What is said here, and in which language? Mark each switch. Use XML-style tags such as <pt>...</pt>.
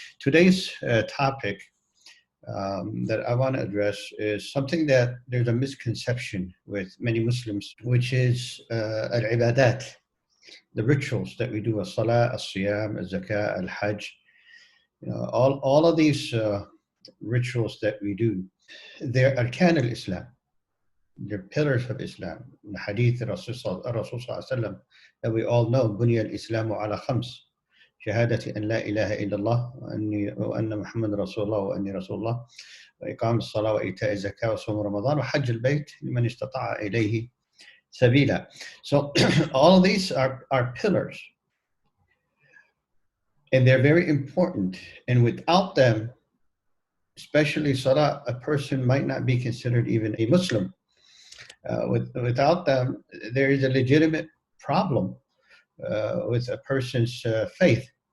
<en>Today's topic that I want to address is something that there's a misconception with many Muslims, which is al-ibadat, the rituals that we do, as-salah, as-siyam, as-zakah, al-hajj. All of these rituals that we do, they're arkan al-Islam. They're pillars of Islam. In the hadith of Rasul sallallahu alaihi wasallam that we all know,</en> <ar>بني الإسلام على خمس. شهادة أن لا إله إلا الله وأن محمد رسول الله وأني رسول الله وإقام الصلاة وإيتاء الزكاة وصوم رمضان وحج البيت لمن استطاع إليه سبيلا.</ar> <en>So all of these are pillars, and they're very important. And without them, especially salah, a person might not be considered even a Muslim. Without them, there is a legitimate problem with a person's faith.</en>